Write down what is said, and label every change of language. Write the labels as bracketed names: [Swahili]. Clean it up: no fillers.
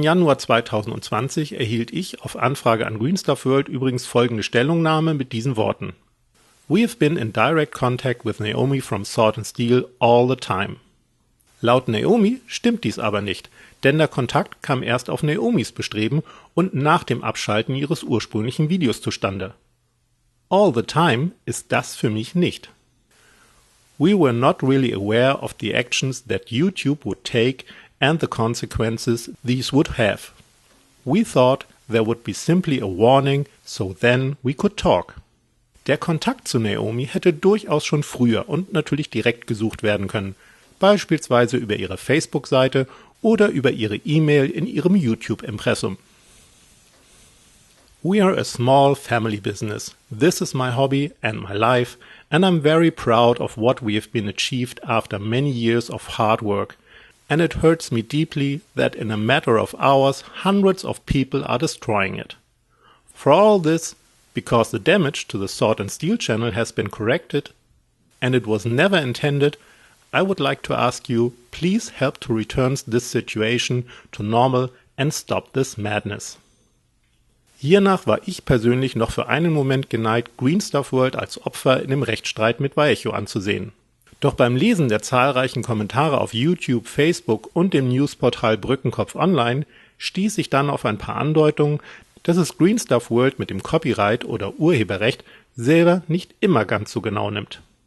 [German] Januar 2020 erhielt ich auf Anfrage an Green Stuff World übrigens folgende Stellungnahme mit diesen Worten: [English] We have been in direct contact with Naomi from Sword & Steel all the time. [German] Laut Naomi stimmt dies aber nicht, denn der Kontakt kam erst auf Naomis Bestreben und nach dem Abschalten ihres ursprünglichen Videos zustande. [English] All the time [German] ist das für mich nicht. [English] We were not really aware of the actions that YouTube would take and the consequences these would have. We thought there would be simply a warning, so then we could talk. [German] Der Kontakt zu Naomi hätte durchaus schon früher und natürlich direkt gesucht werden können, beispielsweise über ihre Facebook-Seite oder über ihre E-Mail in ihrem YouTube-Impressum. [English] We are a small family business. This is my hobby and my life, and I'm very proud of what we have been achieved after many years of hard work. And it hurts me deeply that in a matter of hours hundreds of people are destroying it. For all this, because the damage to the Sword and Steel channel has been corrected, and it was never intended, I would like to ask you, please help to return this situation to normal and stop this madness. [German] Hiernach war ich persönlich noch für einen Moment geneigt, Green Stuff World als Opfer in dem Rechtsstreit mit Vallejo anzusehen. Doch beim Lesen der zahlreichen Kommentare auf YouTube, Facebook und dem Newsportal Brückenkopf Online stieß ich dann auf ein paar Andeutungen, dass es Green Stuff World mit dem Copyright oder Urheberrecht selber nicht immer ganz so genau nimmt.